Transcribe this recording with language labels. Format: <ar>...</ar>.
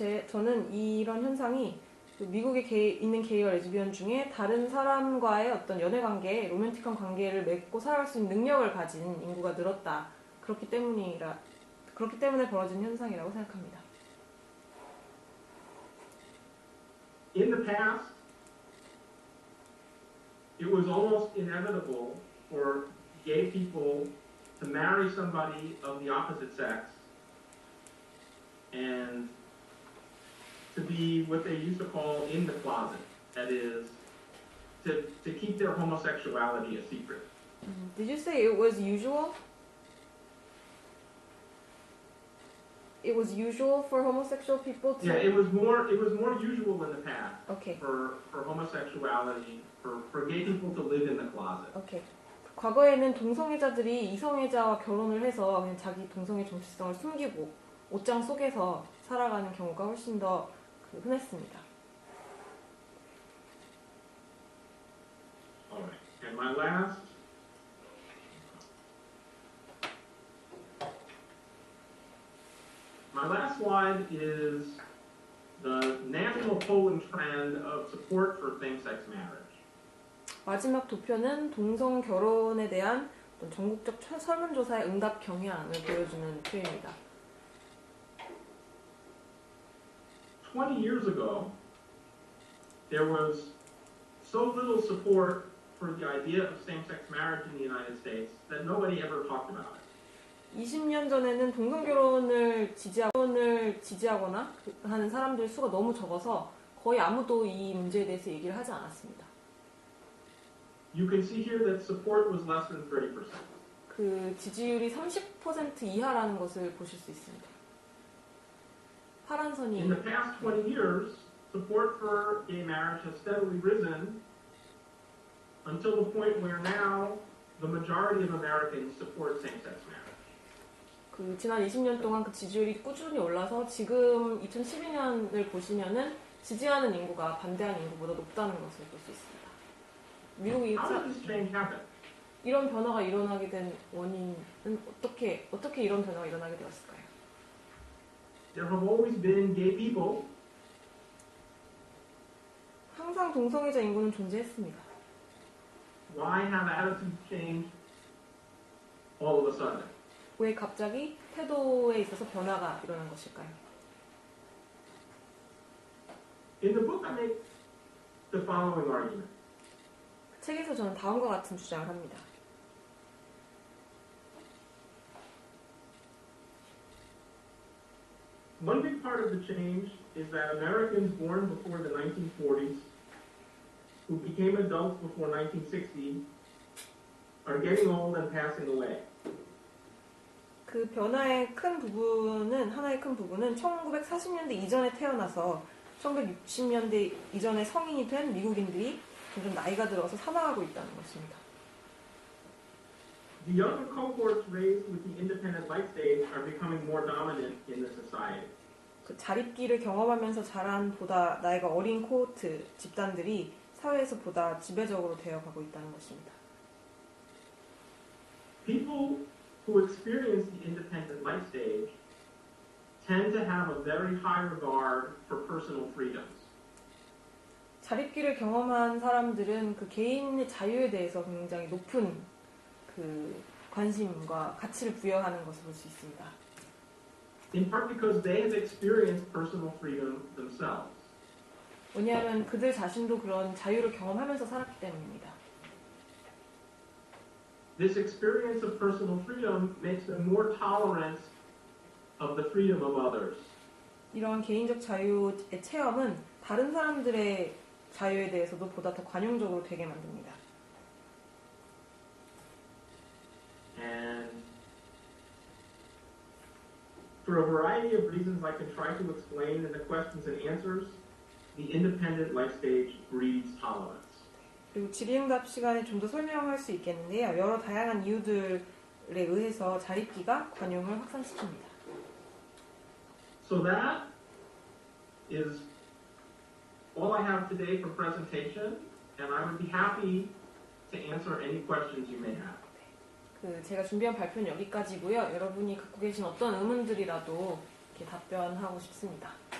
<ko>저는 이런 현상이 미국에 있는 게이와 레즈비언 중에 다른 사람과의 어떤 연애 관계, 로맨틱한 관계를 맺고 살아갈 수 있는 능력을 가진 인구가 늘었다. 그렇기 때문에 벌어진 현상이라고 생각합니다.</ko> <en>In the past, it was almost inevitable for gay people to marry somebody of the opposite sex and to be what they used to call in the closet. That is, to keep their homosexuality a secret. Did you say it was usual? it was usual for homosexual people to. Yeah, it was more usual in the past Okay. for homosexuality, for gay people to live in the closet. 오케이.</en> <ko>과거에는 동성애자들이 이성애자와 결혼을 해서 그냥 자기 동성애 정체성을 숨기고 옷장 속에서 살아가는 경우가 훨씬 더 흔했습니다.</ko> <en>Alright, and my last slide is the national poll and trend of support for same-sex marriage.</en> <ko>마지막 도표는 동성 결혼에 대한 어떤 전국적 설문조사의 응답 경향을 보여주는 표입니다.</ko> <en>20 years ago, there was so little support for the idea of same-sex marriage in the United States that nobody ever talked about it.</en> <ko>20년 전에는 동성 결혼을 지지하거나 하는 사람들 수가 너무 적어서 거의 아무도 이 문제에 대해서 얘기를 하지 않았습니다.</ko> <en>You can see here that support was less than 30%.</en> <ko>그 지지율이 30% 이하라는 것을 보실 수 있습니다. 파란 선이</ko> <en>In the past 20 years, support for gay marriage has steadily risen until the point where now the majority of Americans support same-sex marriage.</en> <ko>그 지난 20년 동안 그 지지율이 꾸준히 올라서 지금 2012년을 보시면은 지지하는 인구가 반대하는 인구보다 높다는 것을 볼 수 있습니다. 미국이</ko> <en>How did this change happen?</en> <ko>이런 변화가 일어나게 된 원인은 어떻게 이런 변화가 일어나게 되었을까요?</ko> <en>There have always been gay people,</en> <ko>항상 동성애자 인구는 존재했습니다.</ko> <en>why have attitudes changed all of a sudden?</en> <ko>왜 갑자기 태도에 있어서 변화가 일어난 것일까요?</ko> <en>In the book, I make the following argument.</en> <ko>책에서 저는 다음과 같은 주장을 합니다.</ko> <en>One big part of the change is that Americans born before the 1940s, who became adults before 1960, are getting old and passing away.</en> <ko>그 변화의 큰 부분은 하나의 큰 부분은 1940년대 이전에 태어나서 1960년대 이전에 성인이 된 미국인들이 점점 나이가 들어서 사망하고 있다는 것입니다.</ko> <en>The younger cohorts raised with the independent life stage are becoming more dominant in the society.</en> <ko>그 자립기를 경험하면서 자란 보다 나이가 어린 코호트 집단들이 사회에서 보다 지배적으로 되어가고 있다는 것입니다.</ko> <en>People who experience the independent life stage tend to have a very high regard for personal freedoms.</en> <ko>자립기를 경험한 사람들은 그 개인의 자유에 대해서 굉장히 높은 그 관심과 가치를 부여하는 것을 볼 수 있습니다.</ko> <en>In part because they have experienced personal freedom themselves.</en> <ko>왜냐하면 그들 자신도 그런 자유를 경험하면서 살았기 때문입니다.</ko> <en>This experience of personal freedom makes them more tolerant of the freedom of others.</en> <ko>이러한 개인적 자유의 체험은 다른 사람들의 자유에 대해서도 보다 더 관용적으로 되게 만듭니다.</ko> <en>And for a variety of reasons I can try to explain in the questions and answers, the independent life stage breeds tolerance.</en> <ko>그리고 질의응답 시간에 좀 더 설명할 수 있겠는데요. 여러 다양한 이유들에 의해서 자립기가 관용을 확산시킵니다.</ko> <en>So that is all I have today for presentation, and I would be happy to answer any questions you may have.</en> <ko>제가 준비한 발표는 여기까지고요. 여러분이 갖고 계신 어떤 의문들이라도 이렇게 답변하고 싶습니다.</ko>